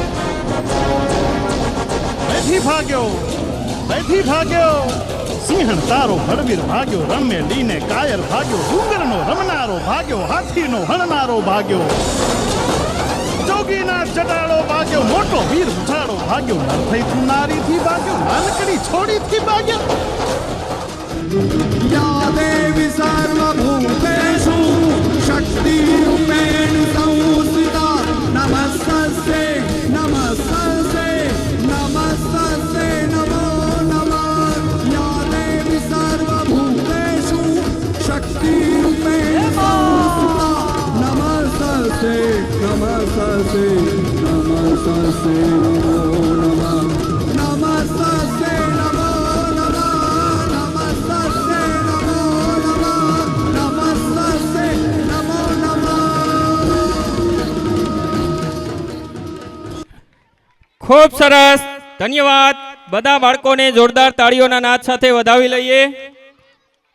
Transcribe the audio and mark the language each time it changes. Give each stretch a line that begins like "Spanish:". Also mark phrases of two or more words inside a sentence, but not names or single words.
Gujarati: અહીંથી ભાગ્યો, અહીંથી ભાગ્યો, સિંહણ તારો ભડવીર ભાગ્યો, રણમે લીને કાયર ભાગ્યો, ડુંગરનો રમનારો ભાગ્યો, હાથીનો હણનારો ભાગ્યો, જોગીના જટાળો ભાગ્યો, મોટો વીર ઉછાળો ભાગ્યો, નરથઈથી નારીથી ભાગ્યો, નાનકડી છોડીથી ભાગ્યો.
Sanskrit: या देवी सर्वभूतेषु शक्तिरूपेण संस्थिता नमस्तस्यै नमस्तस्यै नमस्तस्यै नमो नमः या देवी सर्वभूतेषु शक्तिरूपेण संस्थिता नमस्तस्यै नमस्तस्यै नमस्तस्यै नमो नमः नमस्तस्यै नमो
Gujarati: ખૂબ સરસ, ધન્યવાદ. બધા બાળકોને જોરદાર તાળીઓના નાદ સાથે વધાવી લઈએ.